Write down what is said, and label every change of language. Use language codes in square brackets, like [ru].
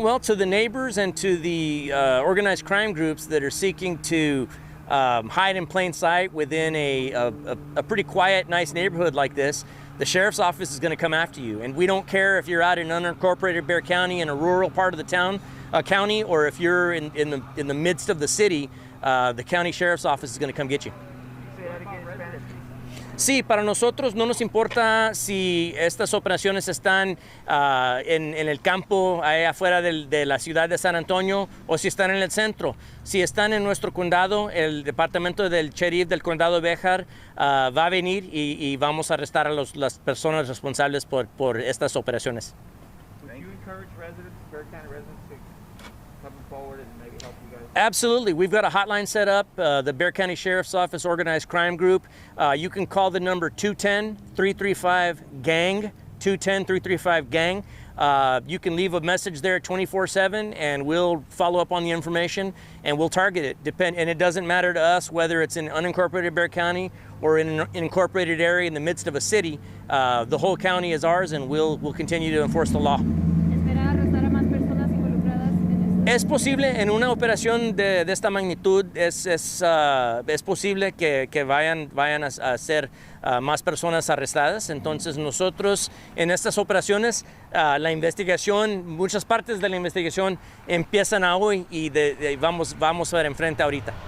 [en] Well, to the neighbors and to the organized crime groups that are seeking to hide in plain sight within a pretty quiet, nice neighborhood like this, the sheriff's office is going to come after you. And we don't care if you're out in unincorporated Bexar County in a rural part of the county, or if you're in the midst of the city, the county sheriff's office is going to come get you. [es] Sí, para nosotros no nos importa si estas operaciones están en el campo, ahí afuera de la ciudad de San Antonio, o si están en el centro. Si están en nuestro condado, el departamento del sheriff del condado de Bexar va a venir y vamos a arrestar a las personas responsables por estas operaciones. [en] Would you encourage residents, Bexar County residents, to come forward and maybe help you guys? Absolutely. We've got a hotline set up, the Bexar County Sheriff's Office Organized Crime Group. You can call the number 210-335-GANG, 210-335-GANG. You can leave a message there 24/7 and we'll follow up on the information and we'll target it. And it doesn't matter to us whether it's in unincorporated Bexar County or in an incorporated area in the midst of a city. The whole county is ours and we'll continue to enforce the law. [es] ¿Espera arrestar a más personas involucradas en esto? Es posible, en una operación de esta magnitud, es posible que vayan a ser más personas arrestadas. Entonces nosotros en estas operaciones, la investigación, muchas partes de la investigación empiezan hoy y vamos a ver enfrente ahorita.